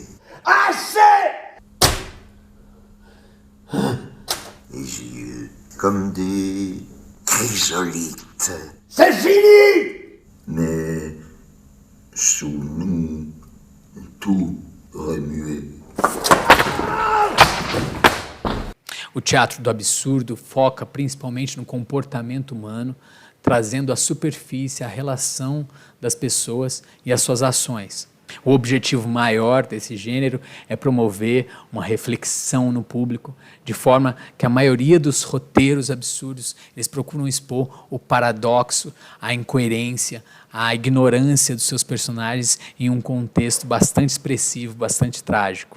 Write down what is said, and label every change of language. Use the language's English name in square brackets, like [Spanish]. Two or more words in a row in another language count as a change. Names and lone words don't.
[French] Assez! Les yeux comme des chrysolites. C'est fini! Mais sous nous, tout remuait. [Portuguese] O teatro do absurdo foca principalmente no comportamento humano, trazendo à superfície a relação das pessoas e as suas ações. O objetivo maior desse gênero é promover uma reflexão no público, de forma que a maioria dos roteiros absurdos eles procuram expor o paradoxo, a incoerência, a ignorância dos seus personagens em um contexto bastante expressivo, bastante trágico.